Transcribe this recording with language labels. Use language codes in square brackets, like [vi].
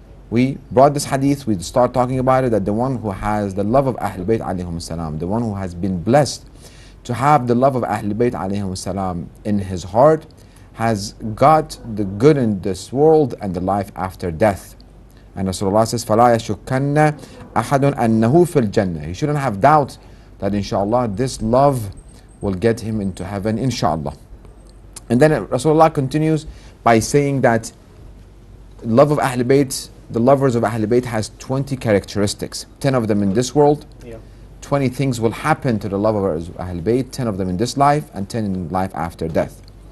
[en] We brought this hadith, we start talking about it, that the one who has the love of Ahlul Bayt alayhim salam, the one who has been blessed to have the love of Ahlul Bayt alayhim salam in his heart, has got the good in this world and the life after death. And Rasulullah says, [ar] فَلَا يَشُكَّنَّ أَحَدٌ أَنَّهُ فِي الْجَنَّةِ. [en] He shouldn't have doubt that inshallah this love will get him into heaven, inshallah. And then Rasulullah continues by saying that love of Ahlul Bayt, the lovers of Ahlul Bayt, has 20 characteristics. 10 of them in this world, 20 things will happen to the lovers of Ahlul Bayt, 10 of them in this life and 10 in life after death.